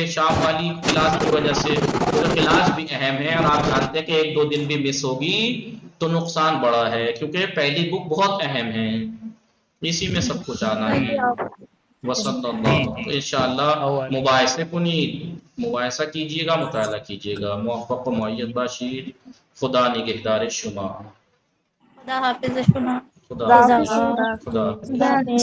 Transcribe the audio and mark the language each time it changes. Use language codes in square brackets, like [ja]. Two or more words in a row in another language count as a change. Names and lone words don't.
[ur] شام والی کلاس کی وجہ سے تو کلاس بھی اہم ہے, اور آپ جانتے ہیں کہ 1-2 دن بھی مس ہوگی تو نقصان بڑا ہے, کیونکہ پہلی بک بہت اہم ہے, اسی میں سب کچھ آنا ہے. [ar] وصلی اللہ. [ur] انشاءاللہ مباحثے کو نہیں, مباحثہ کیجئے گا, مطالعہ کیجئے گا. [fa] موفق و معید باشید. خدا نگہدار شما. خدا حافظ شما. خدا حافظ. خدا حافظ.